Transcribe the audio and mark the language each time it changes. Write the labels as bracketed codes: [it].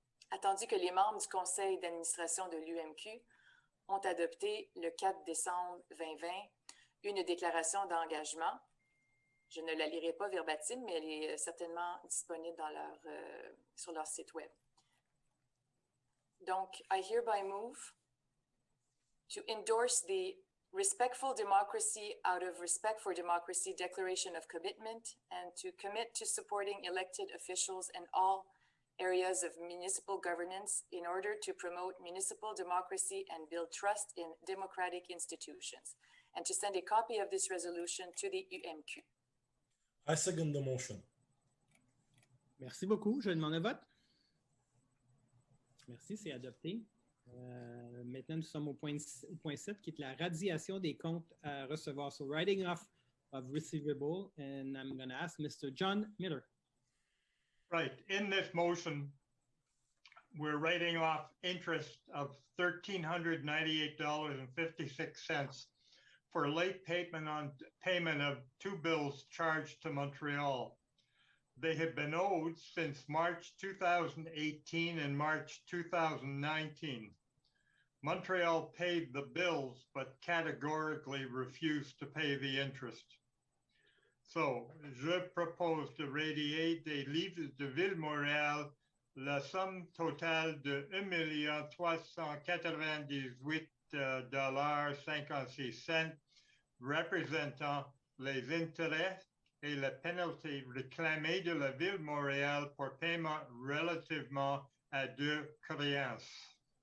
[fr] Attendu que les membres du conseil d'administration de l'UMQ ont adopté le 4 décembre 2020 une déclaration d'engagement. Je ne la lirai pas verbatim, mais elle est certainement disponible dans sur leur site web. [en] Donc, I hereby move to endorse the Respectful Democracy out of Respect for Democracy Declaration of Commitment and to commit to supporting elected officials in all areas of municipal governance in order to promote municipal democracy and build trust in democratic institutions, and to send a copy of this resolution to the UMQ. I second the motion. [fr] Merci beaucoup. Je demande un vote. Merci, c'est adopté. Maintenant, nous sommes au point 7, qui est la radiation des comptes à recevoir. [en] So, writing off of receivable, and I'm going to ask Mr. John Miller. Right. In this motion, we're writing off interest of $1,398.56 for late payment of 2 bills charged to Montreal. they have been owed since March 2018 and March 2019. Montreal paid the bills, but categorically refused to pay the interest. [fr] So, je propose de radier des livres de Ville-Montréal la somme totale de $1,398,56 représentant les intérêts et la pénalité réclamée de la Ville-Montréal pour paiement relativement à deux créances.